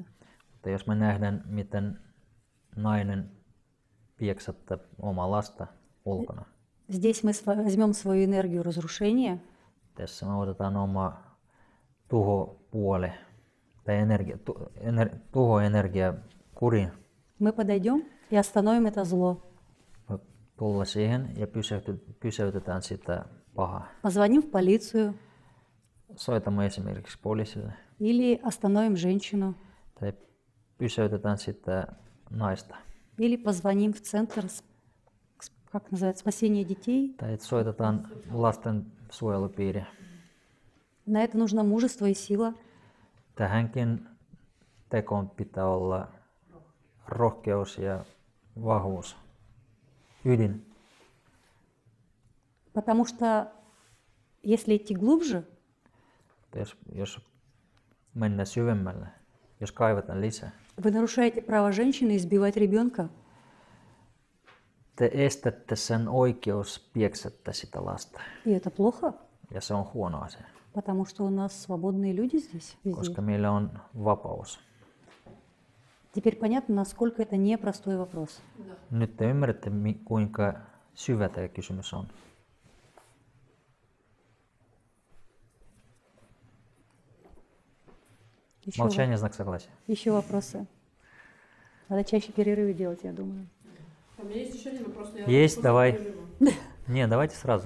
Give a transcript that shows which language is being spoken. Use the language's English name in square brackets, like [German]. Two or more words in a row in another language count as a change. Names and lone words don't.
[Finnish] Mutta jos me nähdään, miten nainen pieksatta omaa lasta ulkona, [Russian] здесь мы возьмем свою энергию разрушения [Finnish] tässä me otetaan oma tuhopuoli tai tuhoenergia kuriin. [Russian] мы подойдем и остановим это зло. [Finnish] Me tulla siihen ja pysäytetään sitä pahaa. [Russian] Позвоним в полицию [Finnish] Soitamme esimerkiksi poliisille [Russian] или остановим женщину, [Finnish] tai pysäytetään sitä naista. [Russian] или позвоним в центр, как называется, спасения детей. [Finnish] Tai soitetaan lasten suojelupiiriä. [Russian] На это нужно мужество и сила. [Finnish] Tähänkin tekoon pitää olla rohkeus ja vahvuus, ydin. [Russian] Потому что если идти глубже, [Finnish] Jos mennään syvemmälle, jos kaivetaan lisää, [Russian] вы нарушаете право женщины избивать ребенка. [Finnish] te estätte sen oikeus pieksättää sitä lasta. [Russian] И это плохо, [Finnish] Ja se on huono asia, [Russian] потому что у нас свободные люди здесь, везде. [Finnish] koska meillä on vapaus. [Russian] Теперь понятно, насколько это непростой вопрос. [Finnish] Nyt te ymmärrätte, kuinka syvä tämä kysymys on. [Russian] Молчание – знак согласия. Еще вопросы? Надо чаще перерывы делать, я думаю. У меня есть еще один вопрос. но я Есть, просто давай. перерыва. Не, давайте сразу.